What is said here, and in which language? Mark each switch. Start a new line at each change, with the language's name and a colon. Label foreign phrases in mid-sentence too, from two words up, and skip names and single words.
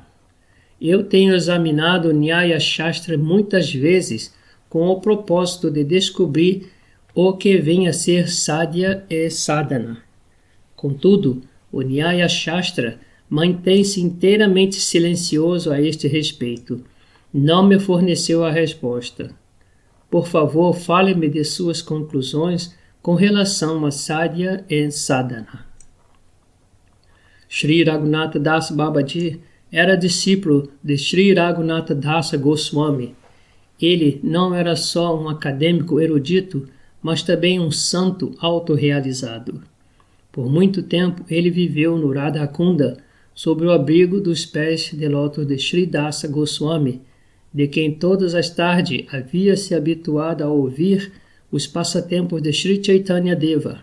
Portuguese: Eu tenho examinado o Nyaya Shastra muitas vezes com o propósito de descobrir o que vem a ser sadhya e sadhana. Contudo, o Nyaya Shastra mantém-se inteiramente silencioso a este respeito. Não me forneceu a resposta. Por favor, fale-me de suas conclusões com relação a sadhya e sadhana. Sri Raghunatha Das Babaji era discípulo de Sri Raghunatha Dasa Goswami. Ele não era só um acadêmico erudito, mas também um santo autorrealizado. Por muito tempo ele viveu no Radhakunda, sob o abrigo dos pés de lótus de Sri Dasa Goswami, de quem todas as tardes havia se habituado a ouvir os passatempos de Sri Chaitanya Deva.